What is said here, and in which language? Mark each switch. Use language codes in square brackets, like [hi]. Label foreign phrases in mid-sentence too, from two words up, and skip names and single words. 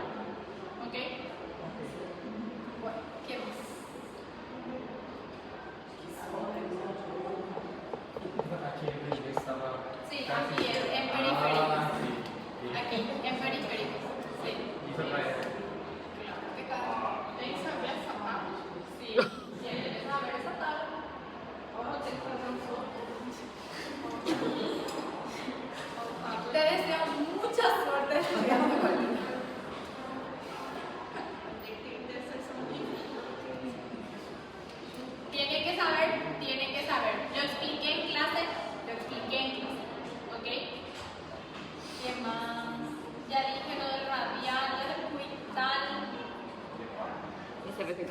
[es] ¿Ok? Bueno, ¿qué más? Aquí en estaba. Sí, aquí en periférico. Ah, sí. Aquí, en periférico. Sí. Y fue para eso. [pt] Tem que saber essa parte. [es] Sí. ¿Quieres saber esa tabla? [pt] Ahora tem que fazer um sorteio. [es] Te deseo mucha suerte estudiando conmigo. [pt] Tem que ter sessão de [es] Tienen que saber. Lo expliqué en clase. ¿Ok? ¿Qué más? Ya dije lo del radial, lo del cubital. Ese repito.